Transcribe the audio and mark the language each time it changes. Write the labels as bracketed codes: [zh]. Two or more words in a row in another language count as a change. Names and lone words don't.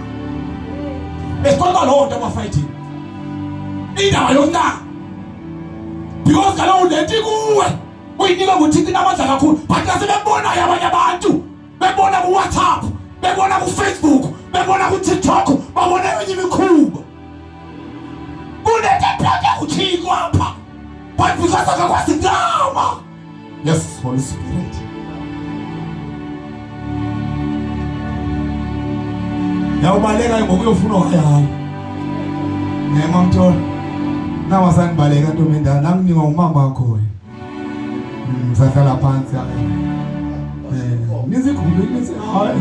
[xh] Esiqonda loo nto abafighting indaba yokuncama because kaloku lento ikuwe uyinika nguThixo inamandla kakhulu but nasebebonayo abanye abantu bebona kuWhatsApp bebona kuFacebook bebona kuTikTok babona enye imikhuba kunento epheke uThixo apha but because akakwazi kuncama. [en] Yes, Holy Spirit. [xh] Yawubaleka ngokuyofuna hayi. Nema mthola. [zu] Nawa sangibaleka ntombi endala nanginika umama wakho. Sahlala phansi hayi. Nizi igroup nizi hayi.